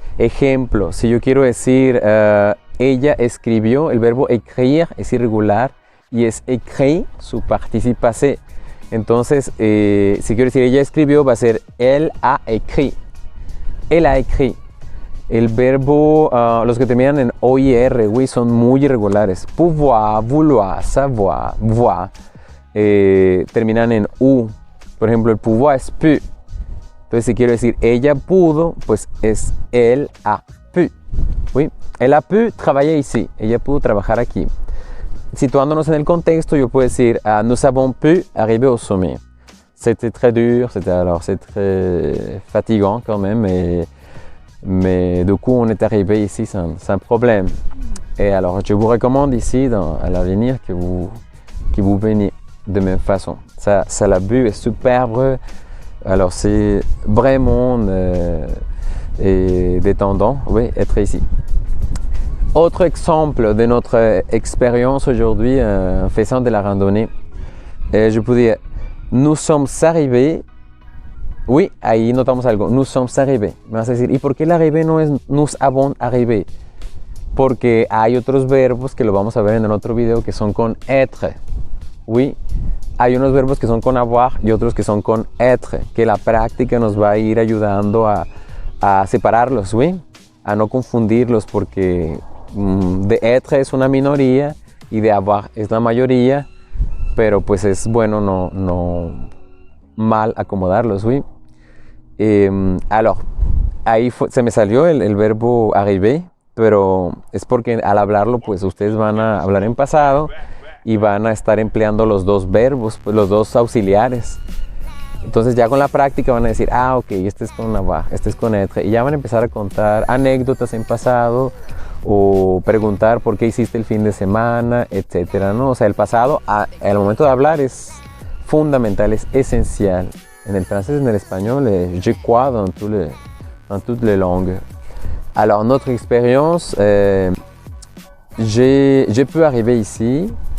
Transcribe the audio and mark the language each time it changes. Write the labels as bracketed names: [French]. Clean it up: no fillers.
[Spanish] Ejemplo, si yo quiero decir ella escribió, el verbo écrire es irregular y es écrit su participe passé. Entonces, si quiero decir ella escribió, va a ser elle a écrit. Elle a écrit. El verbo, los que terminan en OIR, oui, son muy irregulares. [French] Pouvoir, vouloir, savoir, voir. [Spanish] Terminan en U. Por ejemplo, el pouvoir es pu. Entonces, si quiero decir ella pudo, pues es elle a pu. [French] Oui. Elle a pu travailler ici. [Spanish] Ella pudo trabajar aquí. Situándonos en el contexto, yo puedo decir nous avons pu arriver au sommet. [French] C'était très dur, c'est très fatigant quand même, mais du coup on est arrivé ici sans problème. Et alors je vous recommande ici à l'avenir que vous veniez de même façon. Ça la vue est superbe, alors c'est vraiment détendant, oui, être ici. Autre exemple de notre expérience aujourd'hui en faisant de la randonnée, je peux dire, nous sommes arrivés, oui, ahí notamos algo, nous sommes arrivés. [Spanish] Me vas a decir, ¿y por qué el arrivé no es nous avons arrivé? Porque hay otros verbos que lo vamos a ver en el otro video que son con être, oui. Hay unos verbos que son con avoir y otros que son con être, que la práctica nos va a ir ayudando a separarlos, oui, a no confundirlos porque de être es una minoría y de avoir es la mayoría, pero pues es bueno no mal acomodarlos, oui. Alors, ahí se me salió el verbo arriver, pero es porque al hablarlo pues ustedes van a hablar en pasado y van a estar empleando los dos verbos, pues los dos auxiliares. Entonces ya con la práctica van a decir, ok, este es con avoir, este es con être, y ya van a empezar a contar anécdotas en pasado o preguntar por qué hiciste el fin de semana, etcétera, ¿no? O sea, el pasado al momento de hablar es fundamental, es esencial. [French] En el francés, en el espagnol, je crois dans toutes les langues. Alors, notre expérience, j'ai pu arriver ici.